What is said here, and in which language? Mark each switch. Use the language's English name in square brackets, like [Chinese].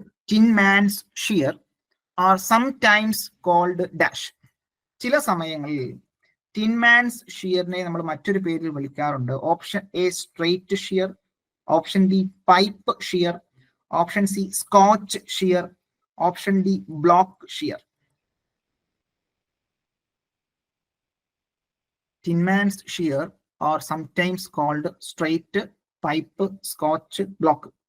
[English] Tinman's shear are sometimes called dash. [Malayalam] ചില സമയങ്ങളിൽ ടിൻമാൻസ് ഷിയറിനെ നമ്മൾ മറ്റൊരു പേരിൽ വിളിക്കാറുണ്ട്. [English] Option A straight shear, option B pipe shear, option C scotch shear, option D block shear. Tinman's shear are sometimes called straight, pipe, scotch, block.